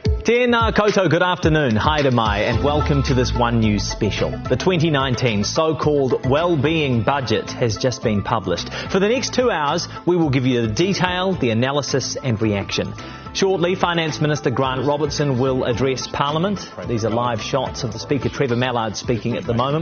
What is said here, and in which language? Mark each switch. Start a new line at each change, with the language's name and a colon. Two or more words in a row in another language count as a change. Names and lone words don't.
Māori: Tēnā koutou,
English: good afternoon,
Māori: haere mai,
English: and welcome to this One News special. The 2019 so-called Wellbeing Budget has just been published. For the next 2 hours, we will give you the detail, the analysis and reaction. Shortly, Finance Minister Grant Robertson will address Parliament. These are live shots of the Speaker Trevor Mallard speaking at the moment.